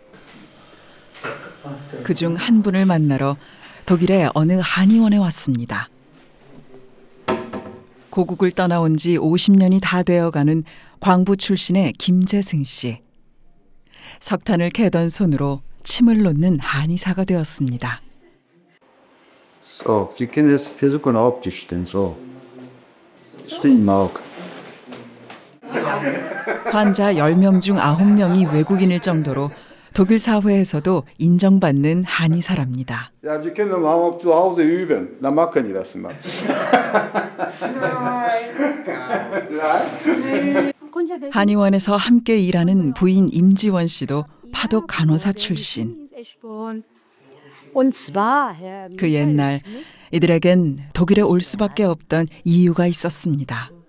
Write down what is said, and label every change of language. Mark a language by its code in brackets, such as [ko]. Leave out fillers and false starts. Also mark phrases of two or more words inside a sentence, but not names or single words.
[ko] 그중 한 분을 만나러 독일의 어느 한의원에 왔습니다. 고국을 떠나온 지 50년이 다 되어가는 광부 출신의 김재승 씨. 석탄을 캐던 손으로 침을 놓는 한의사가 되었습니다. [de] So, die können das versuchen aufzustellen, so. Stehen auch. [ko] 환자 10명 중 9명이 외국인일 정도로 독일 사회에서도 인정받는 한의사랍니다. [de] Ja, Sie können mal auch zu Hause üben, dann machen die das mal. [ko] 한의원에서 함께 일하는 부인 임지원 씨도 파독 간호사 출신. 그 옛날 이들에겐 독일에 올 수밖에 없던 이유가 있었습니다.